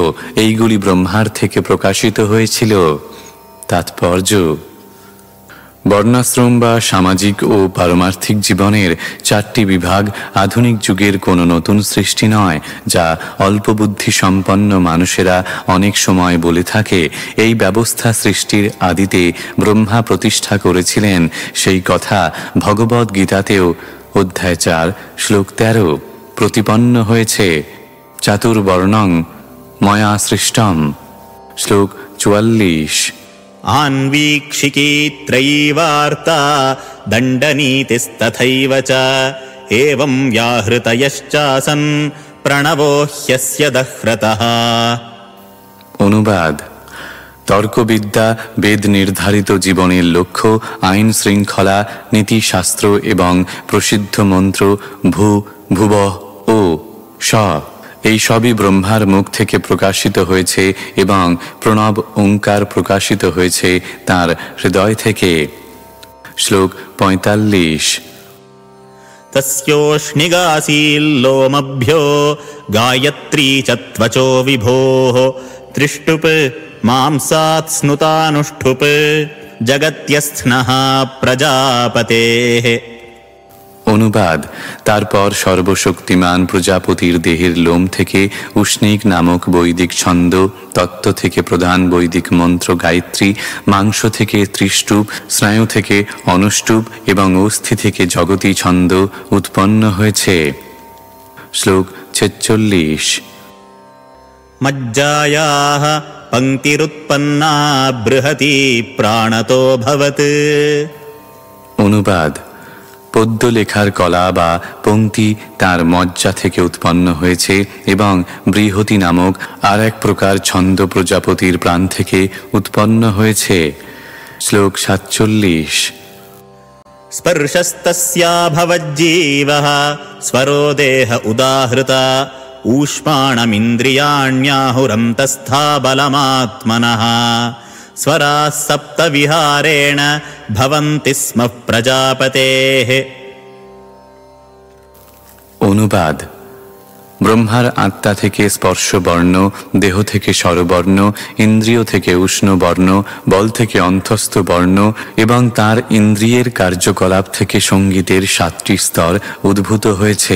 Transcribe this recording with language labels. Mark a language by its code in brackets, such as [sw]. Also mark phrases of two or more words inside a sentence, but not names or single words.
[bn] এইগুলি ব্রহ্মার থেকে প্রকাশিত হয়েছিল। তাৎপর্য: বর্ণাশ্রম বা সামাজিক ও পারমার্থিক জীবনের 4টি বিভাগ আধুনিক যুগের কোনো নতুন সৃষ্টি নয়, যা অল্প বুদ্ধি সম্পন্ন মানুষেরা অনেক সময় বলে থাকে। এই ব্যবস্থা সৃষ্টির আদিতে ব্রহ্মা প্রতিষ্ঠা করেছিলেন। সেই কথা ভগবদ্ গীতাতেও অধ্যায় 4 শ্লোক 13 প্রতিপন্ন হয়েছে। [sa] चातुर्वर्णं मया सृष्टम्। [bn] শ্লোক 44। [sa] आन्वीक्षिकी त्रयीवार्ता दण्डनीतिस्तथैव च एवं व्याहृतयश्चासन् प्रणवो ह्यस्य दह्रतः। [bn] অনুবাদ। তর্কবিদ্যা বেদ নির্ধারিত জীবনের লক্ষ্য, আইন শৃঙ্খলা, নীতিশাস্ত্র এবং প্রসিদ্ধ মন্ত্র ভূ, ভুবঃ ও স, এই সবই ব্রহ্মার মুখ থেকে প্রকাশিত হয়েছে, এবং প্রণব ওঙ্কার প্রকাশিত হয়েছে তার হৃদয় থেকে। শ্লোক 45। [sa] तस्योष्णिगासील्लोमभ्यो गायत्री च त्वचो विभोः त्रिष्टुप् मांसात् स्नुतानुष्ठुप् जगत्यस्नः प्रजापतेः। [bn] অনুবাদ। তারপর সর্বশক্তিমান প্রজাপতির দেহের লোম থেকে উষ্ণিক নামক বৈদিক ছন্দ, তত্ত্ব থেকে প্রধান বৈদিক মন্ত্র গায়ত্রী, মাংস থেকে ত্রিষ্টুপ, স্নায়ু থেকে অনুষ্টুপ এবং অস্থি থেকে জগতী ছন্দ উৎপন্ন হয়েছে। শ্লোক 46। [sa] मज्जायाः पङ्क्तिरुत्पन्ना बृहती प्राणतो भवत्। [bn] অনুবাদ। পদ্য লেখার কলা বা পংক্তি তার মজ্জা থেকে উৎপন্ন হয়েছে, এবং বৃহতি নামক আর এক প্রকার ছন্দ প্রজাপতির প্রাণ থেকে উৎপন্ন হয়েছে। শ্লোক 47। [sa] स्पर्शस्तस्या भवज्जीवः स्वरो देह उदाहृता ऊष्माणमिन्द्रियाण्याहुरन्तस्था बलमात्मनः स्वराः सप्तविहारेण भवन्ति स्म प्रजापतेः। [bn] অনুবাদ। ব্রহ্মার আত্মা থেকে স্পর্শবর্ণ, দেহ থেকে স্বরবর্ণ, ইন্দ্রিয় থেকে উষ্ণবর্ণ, বল থেকে অন্তস্থ বর্ণ এবং তার ইন্দ্রিয়ের কার্যকলাপ থেকে সঙ্গীতের 7টি স্তর উদ্ভূত হয়েছে।